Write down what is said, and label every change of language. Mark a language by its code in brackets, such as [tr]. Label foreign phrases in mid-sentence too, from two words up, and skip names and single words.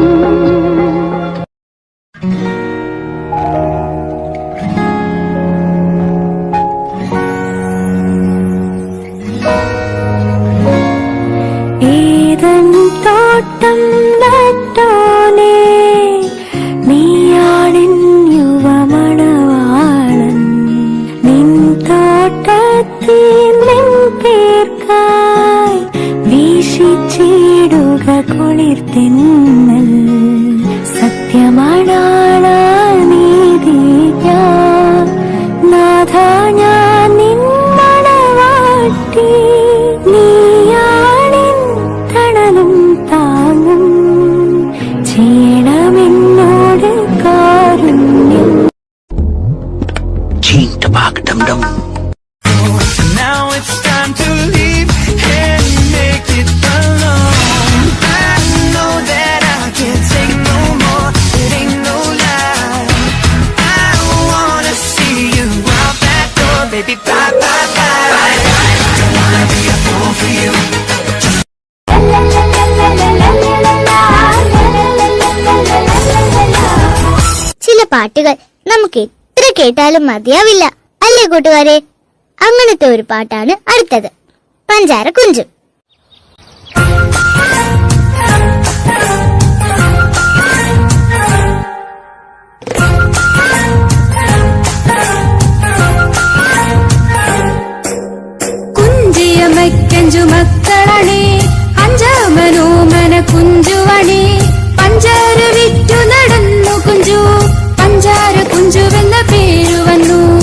[ml] ഏദൻ തോട്ടം നട്ടോനേ നീയാണിൻ യുവമണവാളൻ നിൻ തോട്ടത്തിൽ നിൻ പേർക്കായി വീശിച്ചിടുക കുളിർത്തിന്നൽ സത്യമാണാള നീതി ഞാൻ നാഥ ഞാൻ നിൻ മണവാട്ടി നീയാണിൻ തണലും താങ്ങും ചെയ്യണമെന്നോട് കാരുണ്യം. [en] Now it's time to leave and make it alone. I know that I can't take no more. It ain't no lie. I wanna see you out that door, baby. Bye bye bye. Don't wanna be a fool for you. [ml] ചില പാട്ടുകൾ നമുക്ക് എത്ര കേട്ടാലും മതിയാവില്ല അല്ലേ കൂട്ടുകാരെ? അങ്ങനത്തെ ഒരു പാട്ടാണ് അടുത്തത്, പഞ്ചാര കുഞ്ചു. കുഞ്ചിയമയ്ക്കഞ്ചു മക്കളണേ അഞ്ചാമനോമന കുഞ്ചുവണേ പഞ്ചാര വിറ്റു നടന്നു കുഞ്ചു പഞ്ചാര കുഞ്ചുവെന്ന പേരു വന്നു.